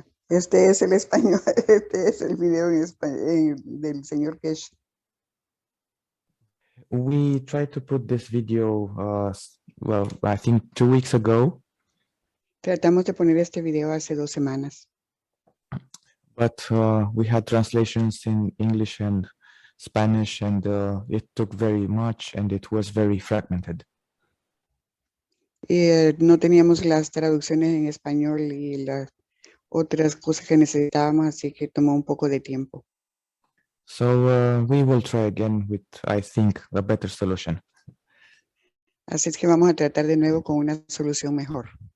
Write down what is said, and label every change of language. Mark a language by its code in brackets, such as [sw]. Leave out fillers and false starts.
[es] Este es el español, este es el video en del señor Kesh. [en] We tried to put this video, well, I think 2 weeks ago. [es] Tratamos de poner este video hace 2 semanas. [en] But we had translations in English and Spanish, and it took very much, and it was very fragmented. [es] Y no teníamos las traducciones en español y las otras cosas que necesitábamos, así que tomó un poco de tiempo. [en] So we will try again with, I think, a better solution. [es] Así es que vamos a tratar de nuevo con una solución mejor.